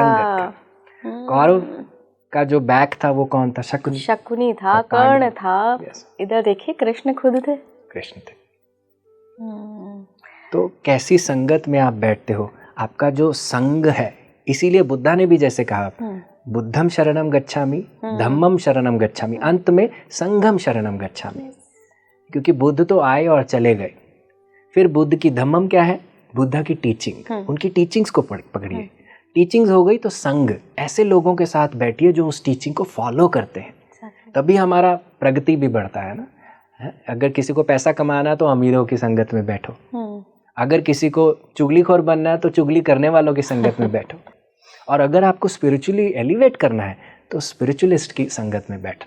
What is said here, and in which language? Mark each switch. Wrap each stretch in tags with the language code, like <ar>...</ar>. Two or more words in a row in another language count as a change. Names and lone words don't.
<hi>कौरव का जो बैक था वो कौन था? शकुनी था, कर्ण था। इधर देखिए कृष्ण खुद थे। कृष्ण थे। तो कैसी संगत में आप बैठते हो, आपका जो संग है। इसीलिए बुद्धा ने भी जैसे कहा</hi> <pi>बुद्धम शरणम गच्छामि, धम्मम शरणम गच्छामि,</pi> <hi>अंत में</hi> <pi>संघम शरणम गच्छामि।</pi> <hi>क्योंकि बुद्ध तो आए और चले गए, फिर बुद्ध की धम्मम क्या है? बुद्धा की टीचिंग। उनकी टीचिंग्स को पकड़िए। टीचिंग्स हो गई तो संग, ऐसे लोगों के साथ बैठिए जो उस टीचिंग को फॉलो करते हैं, तभी हमारा प्रगति भी बढ़ता है ना। अगर किसी को पैसा कमाना है तो अमीरों की संगत में बैठो, अगर किसी को चुगलीखोर बनना है तो चुगली करने वालों की संगत में बैठो, और अगर आपको</hi> <en>spiritually elevate</en> <hi>करना है तो स्पिरिचुअलिस्ट की संगत में बैठना।</hi>